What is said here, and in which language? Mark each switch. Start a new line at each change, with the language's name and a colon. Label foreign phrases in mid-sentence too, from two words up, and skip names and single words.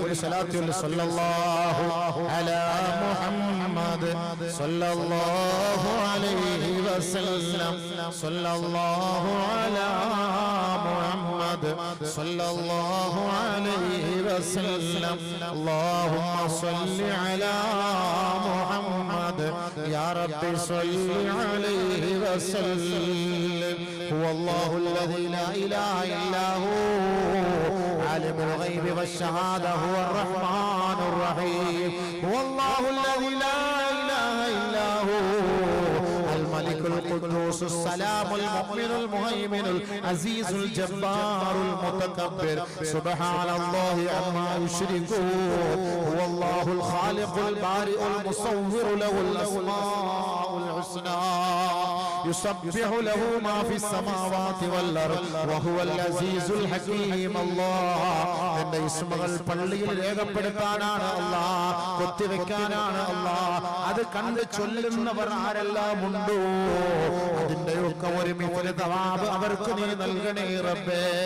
Arabic: ഒരു صلاة صلى الله على محمد صلى الله عليه وسلم صلى الله على محمد صلى الله عليه وسلم اللهم صل على محمد يا ربي صل عليه وسلم. هو الله الذي لا إله إلا هو عالم الغيب والشهادة هو الرحمن الرحيم. هو الله الذي لا إله إلا هو الملك القدوس السلام المؤمن المهيمن العزيز الجبار المتكبر سبحان الله عما يشركون. هو الله الخالق البارئ المصور له الأسماء الحسنى يسبح له ما في السماوات والأرض وهو العزيز الحكيم.
Malayalam: الله എന്റെ ഇസ്മുകൾ പള്ളിയിൽ രേഖപ്പെടുത്താനാണ് അല്ലാഹ്, കൊത്തിവെക്കാനാണ് അല്ലാഹ്. അത് കണ്ട് ചൊല്ലുന്നവർ ആരെല്ലാം ഉണ്ടോ അതിന്റെയൊക്കെ ഒരുമിച്ച് തവാബ് അവർക്ക് നീ നൽകണേ റബ്ബേ.